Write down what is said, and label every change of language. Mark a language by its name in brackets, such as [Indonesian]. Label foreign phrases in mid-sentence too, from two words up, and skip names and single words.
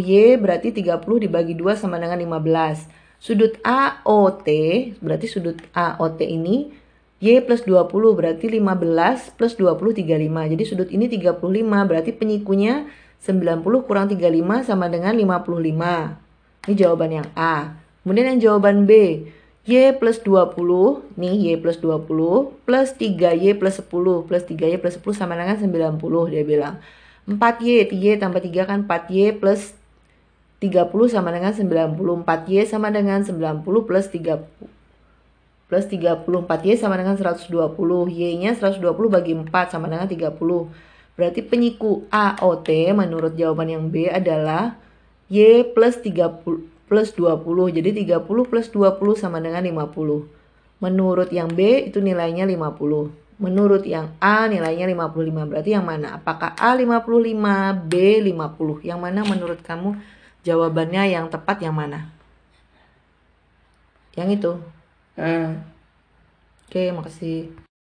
[Indonesian] Y berarti 30 dibagi 2 sama dengan 15. Sudut AOT, berarti sudut AOT ini Y plus 20 berarti 15 plus 20 35. Jadi sudut ini 35 berarti penyikunya 90 kurang 35 sama dengan 55. Ini jawaban yang A. Kemudian yang jawaban B, Y plus 20, nih Y plus 20 plus 3Y plus 10 plus 3Y plus 10 sama dengan 90 dia bilang. 4Y, Y tambah 3 kan 4Y plus 30 sama dengan 90. 4Y sama dengan 90 plus 30. Plus 34Y sama dengan 120. Y-nya 120 bagi 4 sama dengan 30. Berarti penyiku AOT menurut jawaban yang B adalah Y plus 30 plus 20. Jadi 30 plus 20 sama dengan 50. Menurut yang B itu nilainya 50. Menurut yang A nilainya 55. Berarti yang mana? Apakah A 55, B 50? Yang mana menurut kamu jawabannya yang tepat yang mana? Yang itu. Oke, makasih.